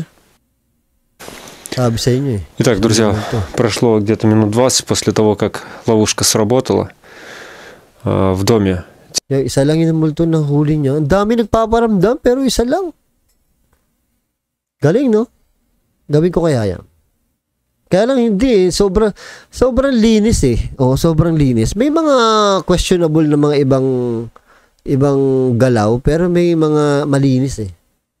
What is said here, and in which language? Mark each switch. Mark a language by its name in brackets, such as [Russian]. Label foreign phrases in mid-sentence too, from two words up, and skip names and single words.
[Filipino] Sabi sa inyo eh. [Russian] Итак, друзья, прошло где-то минут 20 после того, как ловушка сработала в доме. [Filipino] Yung isa lang yung multo na huli niya. Ang dami nagpaparamdam pero isa lang. Galing, no? Gawin ko kaya yan. Kaya lang hindi eh. Sobrang linis eh. Oo, sobrang linis. May mga questionable na mga ibang galaw pero may mga malinis eh.